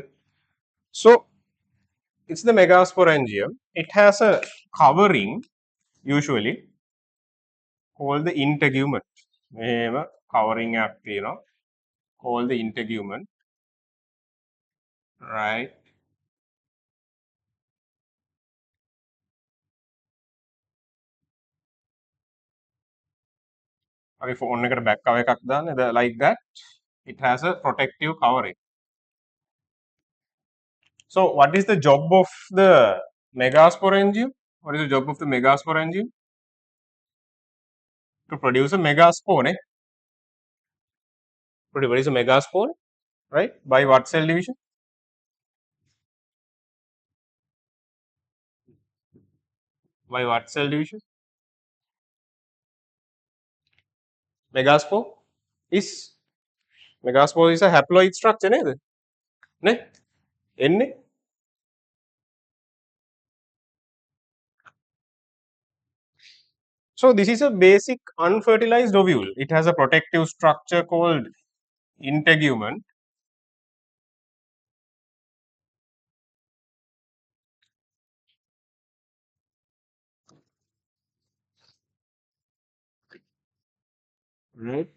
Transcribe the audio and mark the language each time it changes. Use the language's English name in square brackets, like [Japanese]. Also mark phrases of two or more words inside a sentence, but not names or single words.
[English] So it's the megasporangium. It has a covering usually called the integument. Covering called the integument, right? අපි phone එකට back cover [Sinhala] එකක් දාන්න [English] like that. It has a protective covering. So what is the job of the megasporangium? What is the job of the megasporangium? To produce a megaspore, eh? To produce a megaspore, right? By what cell division? By what cell division? Megaspore is megaspore is a haploid structure, [Sinhala] නේද? නේ? එන්නේ. [English] So this is a basic unfertilized ovule. It has a protective structure called integument. Right.